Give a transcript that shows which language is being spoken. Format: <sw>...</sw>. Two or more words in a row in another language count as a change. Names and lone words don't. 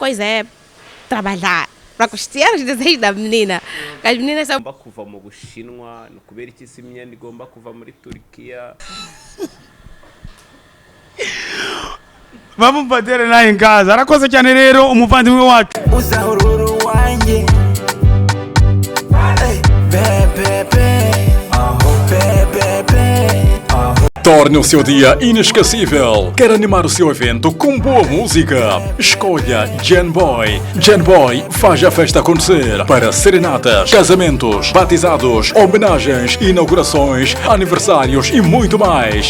<pt>coisa é trabalhar para custear os desejos da menina. As meninas são</pt> <rw>kuva mu Bushinwa no kubera iki isi imyenda igomba kuva muri Turkiya.</rw> <pt>Vamos bater lá em casa.</pt> <rw>Arakoze cyane rero umuvandimwe wacu. Uzahururu wanjye.</rw> <pt>Torne o seu dia inesquecível. Quer animar o seu evento com boa música? Escolha Genboy. Genboy faz a festa acontecer para serenatas, casamentos, batizados, homenagens, inaugurações, aniversários e muito mais.</pt>